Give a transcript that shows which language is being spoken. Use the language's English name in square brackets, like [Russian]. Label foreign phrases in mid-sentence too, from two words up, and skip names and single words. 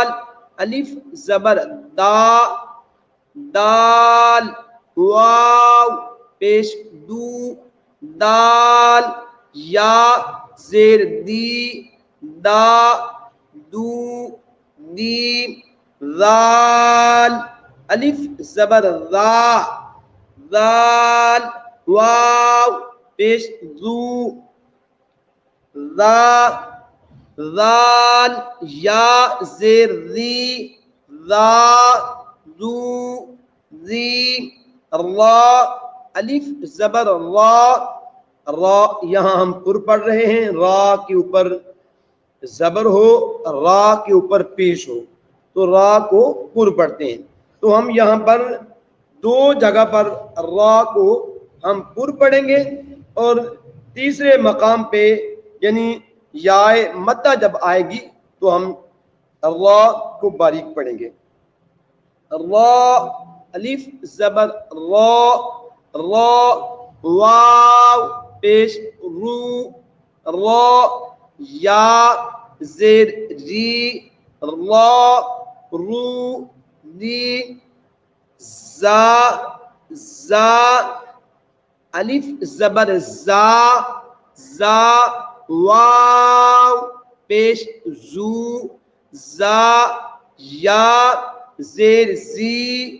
[Urdu] الف زبر دا دال واو پیش دو دال یا زیر دی دا دو دی ذال الف زبر ذا ذال واو پیش ذو ذا ذال یا زیر ذی ذا ذو ذی را الف زبر را را یہاں ہم پر پڑھ رہے ہیں، را کے اوپر زبر ہو، را کے اوپر پیش ہو تو را کو پر پڑھتے ہیں۔ تو ہم یہاں پر دو جگہ پر را کو ہم پر پڑھیں گے، اور تیسرے مقام پہ یعنی یائے مدہ جب آئے گی تو ہم را کو باریک پڑھیں گے۔ را الف زبر را، را واو پیش رو، را یا زیر ری، را رو ری، زا زا الف زبر زا، زا واو پیش زو، زا یا زیر زی،